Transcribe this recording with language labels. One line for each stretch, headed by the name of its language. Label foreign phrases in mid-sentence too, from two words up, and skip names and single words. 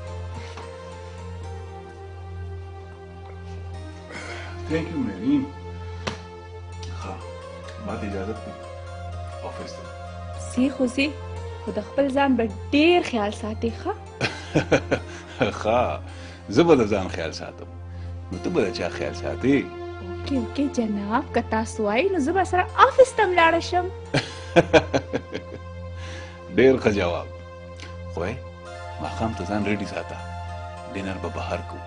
English: Thank you, Marine.
Pashto: ماته اجازت دی آفس ته سی خو زی خو د خپل ځان به ډیر خیال ساتي ښه ښه زه به د ځان خیال ساتم نو ته به د چا خیال ساتې
English: okay okay
Pashto: جناب که تاسو وایي نو زه به سره آفس ته ولاړه شم ډیر ښه جواب خو ماښام ته ځان ریډي ساته ډینر به بهر کوو